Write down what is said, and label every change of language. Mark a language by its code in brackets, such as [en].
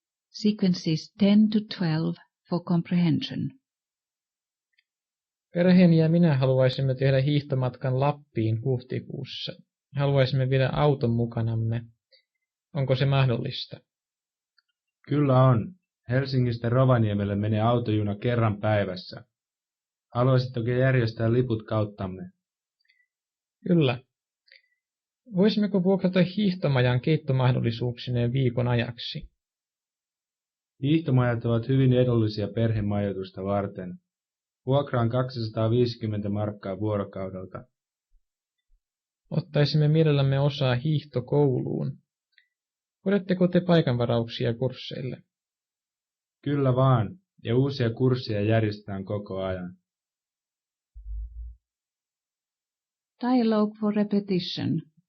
[en] Sequences 10 to 12 for comprehension. [fi] Perheeni ja minä haluaisimme tehdä hiihtomatkan Lappiin huhtikuussa. Haluaisimme viedä auton mukanamme. Onko se mahdollista? Kyllä on. Helsingistä Rovaniemelle menee autojuna kerran päivässä. Haluaisitko järjestää liput kauttamme? Kyllä. Voisimmeko vuokrata hiihtomajan keittomahdollisuuksineen viikon ajaksi? Hiihtomajat ovat hyvin edullisia perhemajoitusta varten. Vuokra on 250 markkaa vuorokaudelta. Ottaisimme mielellämme osaa hiihtokouluun. Hoidatteko te paikanvarauksia kursseille? Kyllä vaan, ja uusia kursseja järjestetään koko ajan. [en] Dialogue for repetition.